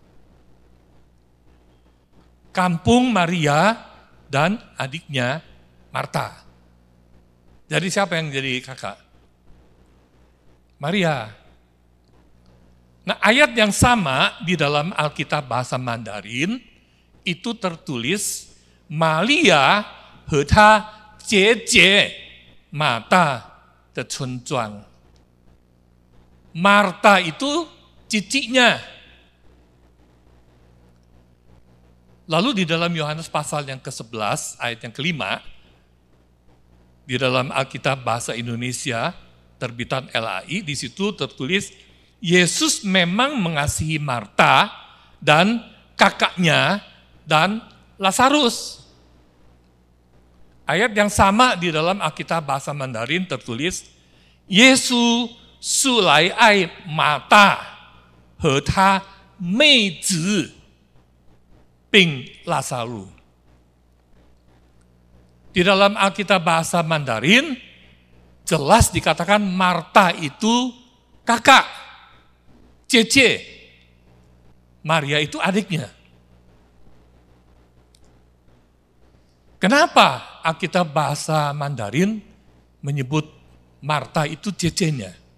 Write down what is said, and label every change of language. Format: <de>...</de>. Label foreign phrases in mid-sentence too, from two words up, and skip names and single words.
<id>Kampung Maria dan adiknya Marta. Jadi siapa yang jadi kakak? Maria. Nah, ayat yang sama di dalam Alkitab bahasa Mandarin itu tertulis Maria</id> <zh>和她姐姐马大的村庄.</zh> <id>Marta itu ciciknya. Lalu di dalam Yohanes pasal yang ke-11 ayat yang ke-5, di dalam Alkitab bahasa Indonesia terbitan LAI, di situ tertulis Yesus memang mengasihi Marta dan kakaknya dan Lazarus. Ayat yang sama di dalam Alkitab bahasa Mandarin tertulis Yesus</id> <zh>素来爱马大和他妹子并拉撒路.</zh> <id>Di dalam Alkitab bahasa Mandarin, jelas dikatakan Marta itu kakak, cece. Maria itu adiknya. Kenapa Alkitab bahasa Mandarin menyebut Marta itu cecenya?</id>